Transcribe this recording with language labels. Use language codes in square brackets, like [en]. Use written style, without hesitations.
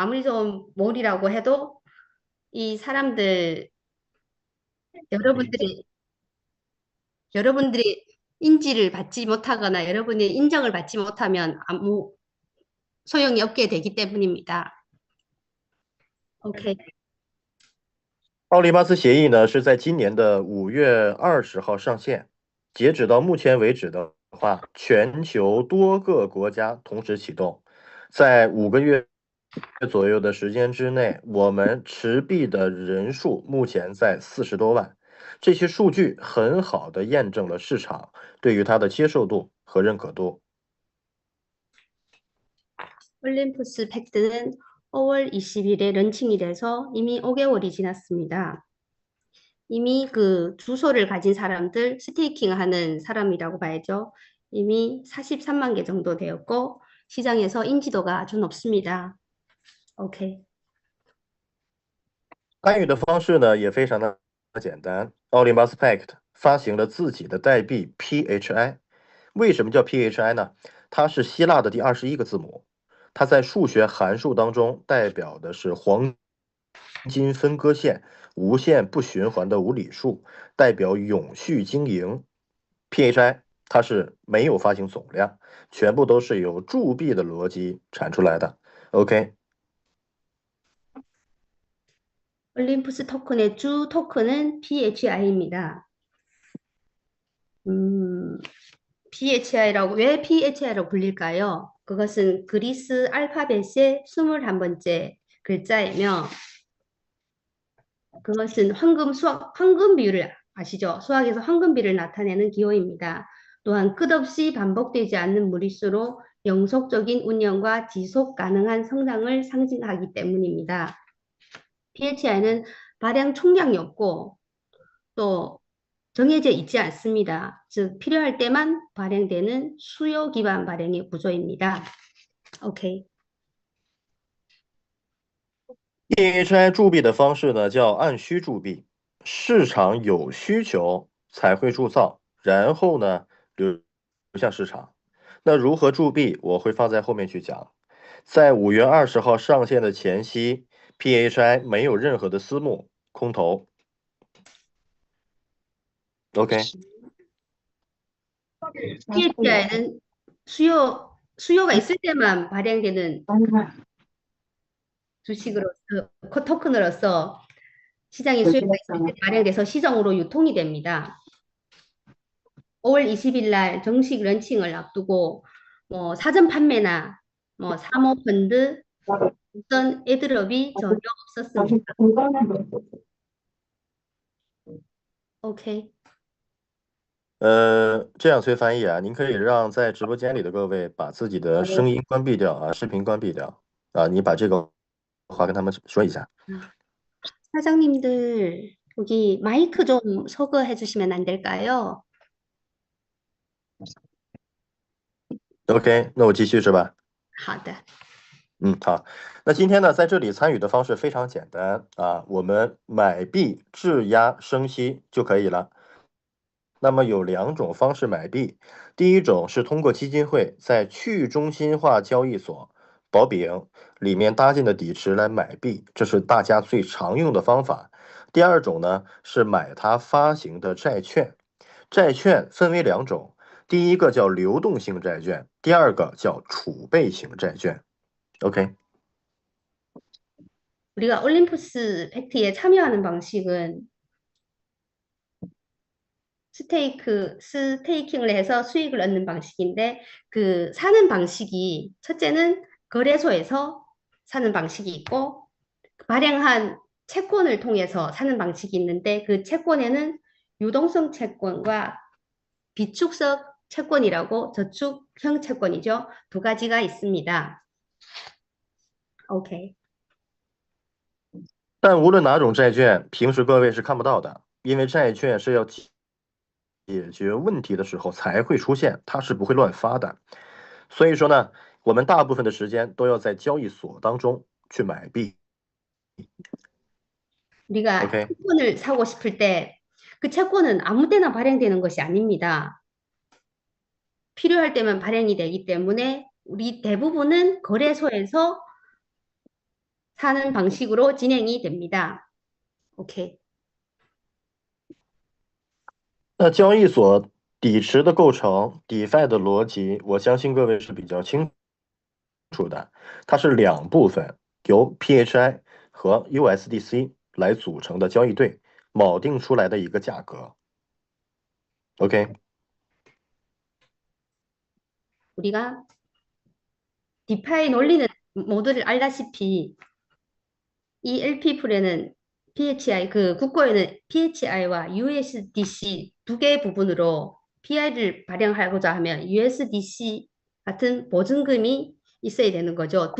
[ko] 아무리 좋은 몰이라고 해도 이 사람들 여러분들이 여러분들이 인지를 받지 못하거나 여러분의 인정을 받지 못하면 아무 소용이 없게 되기 때문입니다. [en] 오케이. [zh] 奥利巴斯协议呢是在今年的5月20号上线，截止到目前为止的话，全球多个国家同时启动，在5个月左右的时间之内，我们持币的人数目前在40多万。这些数据很好的验证了市场对于它的接受度和认可度。 [ko] 올림푸스 팩트는 5월 20일에 런칭이 돼서 이미 5개월이 지났습니다. 이미 그 주소를 가진 사람들, 스테이킹하는 사람이라고 봐야죠. 이미 43만 개 정도 되었고 시장에서 인지도가 아주 높습니다. [en] 오케이. [zh] 参与的方式呢也非常的简单。奥林巴斯 Pact 发行了自己的代币 PHI，为什么叫 PHI 呢？它是希腊的第21个字母，它在数学函数当中代表的是黄金分割线，无限不循环的无理数，代表永续经营。 PHI 它是没有发行总量，全部都是由铸币的逻辑产出来的。 [en] OK， [ko] 올림푸스 토큰의 주 토큰은 PHI입니다. PHI라고, 왜 PHI라고 불릴까요? 그것은 그리스 알파벳의 21번째 글자이며, 그것은 황금 비율을 아시죠? 수학에서 황금비를 나타내는 기호입니다. 또한 끝없이 반복되지 않는 무리수로 영속적인 운영과 지속 가능한 성장을 상징하기 때문입니다. PHI는 발행 총량이 없고 또 정해져 있지 않습니다. 즉 필요할 때만 발행되는 수요 기반 발행의 구조입니다. [en] OK， [zh] PHI 铸币的方式呢叫按需铸币，市场有需求才会铸造，然后呢流向市场。那如何铸币，我会放在后面去讲。在5月20号上线的前夕 ，PHI 没有任何的私募空头。 [en] OK， [ko] PHI는 수요가 있을 때만 발행되는 주식으로서 토큰으로서 시장에 수요가 있을 때 발행돼서 시정으로 유통이 됩니다. 5월 20일 날 정식 런칭을 앞두고 뭐 사전 판매나 뭐 사모 펀드 어떤 애드롭이 전혀 없었습니다. [en] OK， [zh] 这样崔翻译啊，您可以让在直播间里的各位把自己的声音关闭掉啊，视频关闭掉啊，你把这个话跟他们说一下。 [ko] 사장님들 여기 마이크 좀 소거해 주시면 안 될까요? [zh] OK， 那我继续是吧？好的。好，那今天呢，在这里参与的方式非常简单啊，我们买币质押生息就可以了。那么有2种方式买币，第一种是通过基金会在去中心化交易所保饼里面搭建的底池来买币，这是大家最常用的方法。第二种呢是买它发行的债券，债券分为2种，第一个叫流动性债券，第二个叫储备型债券。 [en] OK。 [ko] 우리가 올림푸스 팩트에 참여하는 방식은 스테이킹을 해서 수익을 얻는 방식인데 그 사는 방식이 첫째는 거래소에서 사는 방식이 있고 발행한 채권을 통해서 사는 방식이 있는데 그 채권에는 유동성 채권과 비축성 채권이라고 저축형 채권이죠. 2가지가 있습니다. OK。 [zh] 但无论哪种债券，平时各位是看不到的，因为债券是要解决问题的时候才会出现，它是不会乱发的。所以说呢，我们大部分的时间都要在交易所当中去买币。 [ko] 우리가 [en] OK， [ko] 채권을 사고 싶을 때 그 채권은 아무 때나 발행되는 것이 아닙니다. 필요할 때만 발행이 되기 때문에 우리 대부분은 거래소에서 사는 방식으로 진행이 됩니다. [en] OK。 [zh] 那交易所底池的构成 ，DeFi 的逻辑，我相信各位是比较清楚的。它是2部分，由 PHI 和 USDC 来组成的交易对，锚定出来的一个价格。 [en] OK。 [ko] 우리가 디파이 논리는 모두를 알다시피 이 LP풀에는 PHI, 그 국고에는 PHI와 USDC 2개의 부분으로 PI를 발행하고자 하면 USDC 같은 보증금이 있어야 되는 거죠.